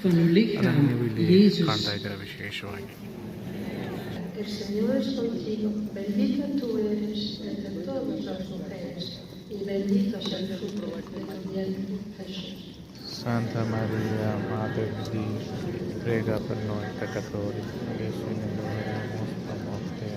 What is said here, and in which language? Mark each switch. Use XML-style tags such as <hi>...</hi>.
<kn>ಅದನ್ನು ನೀವು ಇಲ್ಲಿ ಕಾಣ್ತಾ ಇದ್ದೀರಾ ವಿಶೇಷವಾಗಿ.</kn> <es>El Señor es contigo, bendita tú eres entre todas las mujeres, y bendito es el fruto de tu vientre, Jesús.</es> <it>Santa Maria, Madre di Dio, prega per noi peccatori, adesso e nell'ora della nostra morte.</it>